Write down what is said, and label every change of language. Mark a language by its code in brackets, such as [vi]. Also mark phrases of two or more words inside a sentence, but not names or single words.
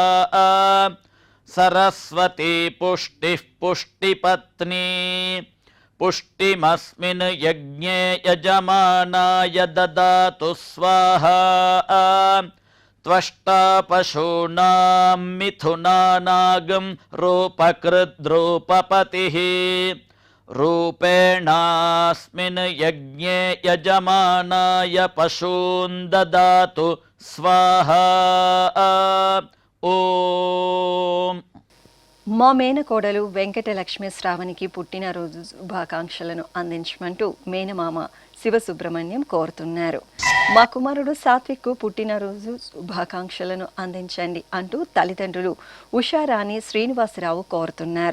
[sa] सरस्वती पुष्टिः पुष्टिपत्नी पुष्टिमस्मिन् यज्ञे यजमानाय ददातु स्वाहा त्वष्टा पशूनां मिथुनानागं रूपकृद्रूपपतिः रूपेणास्मिन् यज्ञे यजमानाय पशून् ददातु स्वाहा ఓం. [te] మా మేనకోడలు వెంకటలక్ష్మి శ్రావణికి పుట్టినరోజు శుభాకాంక్షలను అందించమంటూ మేనమామ శివసుబ్రహ్మణ్యం కోరుతున్నారు. మా కుమారుడు సాత్విక్కు పుట్టినరోజు శుభాకాంక్షలను అందించండి అంటూ తల్లిదండ్రులు ఉషారాణి శ్రీనివాసరావు కోరుతున్నారు.